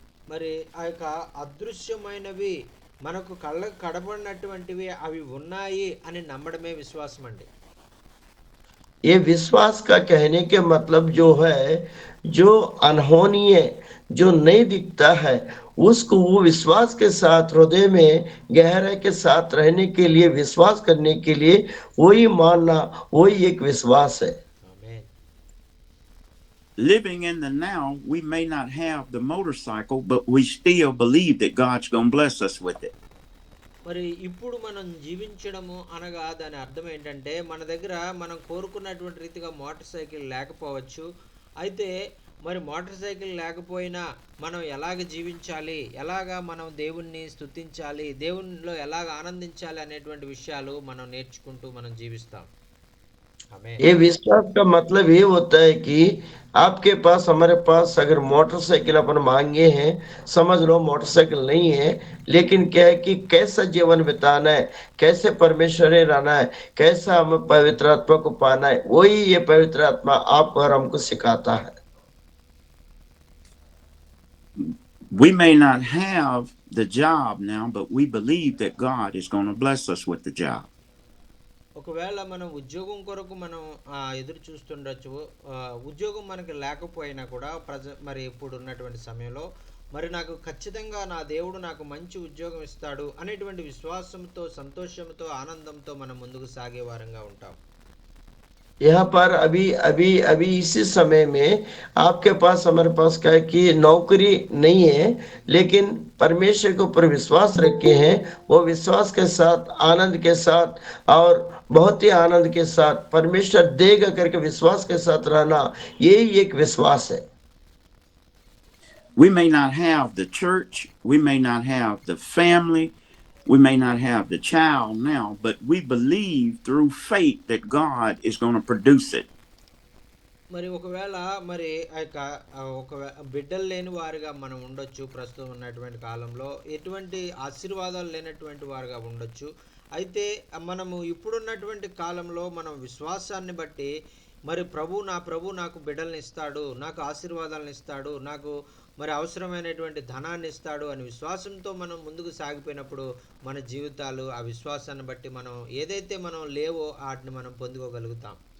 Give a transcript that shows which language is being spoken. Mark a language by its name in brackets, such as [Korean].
[Telugu] మరి ఆ యొక్క అదృశ్యమైనవి మనకు కళ్ళకు కనబడినటువంటివి అవి ఉన్నాయి అని నమ్మడమే విశ్వాసం అండి. [Hindi] ये विश्वास का कहने के मतलब जो है, जो अनहोनी है, जो नहीं दिखता है, उसको वो विश्वास के साथ हृदय में गहराई के साथ रहने के लिए, विश्वास करने के लिए वही मानना, वही एक विश्वास है। [Telugu] ఆమేన్. [English] Living in the now, we may not have the motorcycle, but we still believe that God's going to bless us with it. [Telugu] మరి ఇప్పుడు మనం జీవించడము అనగా దాని అర్థం ఏంటంటే, మన దగ్గర మనం కోరుకున్నటువంటి రీతిగా మోటార్ సైకిల్ లేకపోవచ్చు. అయితే మరి మోటార్ సైకిల్ లేకపోయినా మనం ఎలాగ జీవించాలి, ఎలాగా మనం దేవుణ్ణి స్తుతించాలి, దేవునిలో ఎలాగ ఆనందించాలి అనేటువంటి విషయాలు మనం నేర్చుకుంటూ మనం జీవిస్తాం. ఆమేన్. [Hindi] ये विश्वास का मतलब ये होता है कि आपके पास, हमारे पास अगर मोटरसाइकिल अपन मांगे हैं, समझ लो मोटरसाइकिल नहीं है, लेकिन क्या है कि कैसा जीवन बिताना है, कैसे परमेश्वर रहना है, कैसा हमें पवित्र आत्मा को पाना है, वही ये पवित्र आत्मा आप और हमको सिखाता है। [English] We may not have the job now, but we believe that God is going to bless us with the job. [Telugu] ఒకవేళ మనం ఉద్యోగం కొరకు మనం ఎదురు చూస్తుండొచ్చు. ఉద్యోగం మనకి లేకపోయినా కూడా మరి ఇప్పుడు ఉన్నటువంటి సమయంలో మరి నాకు ఖచ్చితంగా నా దేవుడు నాకు మంచి ఉద్యోగం ఇస్తాడు అనేటువంటి విశ్వాసంతో, సంతోషంతో, ఆనందంతో మనం ముందుకు సాగే వారంగా ఉంటాం. [Hindi] यहाँ पर अभी अभी अभी इसी समय में आपके पास, हमारे पास क्या है कि नौकरी नहीं है, लेकिन परमेश्वर के ऊपर विश्वास रखे हैं, वो विश्वास के साथ, आनंद के साथ और बहुत ही आनंद के साथ परमेश्वर देगा करके विश्वास के साथ रहना, यही एक विश्वास है। [English] We may not have the church, we may not have the family, we may not have the child now, but we believe through faith that God is going to produce it. [Telugu] మరి ఒకవేళ మరి ఆ యొక్క బిడ్డలు లేని వారుగా మనం ఉండొచ్చు, ప్రస్తుతం ఉన్నటువంటి కాలంలో ఎటువంటి ఆశీర్వాదాలు లేనటువంటి వారుగా ఉండొచ్చు. అయితే మనము ఇప్పుడున్నటువంటి కాలంలో మనం విశ్వాసాన్ని బట్టి మరి ప్రభు నాకు బిడ్డల్ని ఇస్తాడు, నాకు ఆశీర్వాదాలను ఇస్తాడు, నాకు మరి అవసరమైనటువంటి ధనాన్ని ఇస్తాడు అని విశ్వాసంతో మనం ముందుకు సాగిపోయినప్పుడు మన జీవితాలు ఆ విశ్వాసాన్ని బట్టి మనం ఏదైతే మనం లేవో వాటిని మనం పొందుకోగలుగుతాం.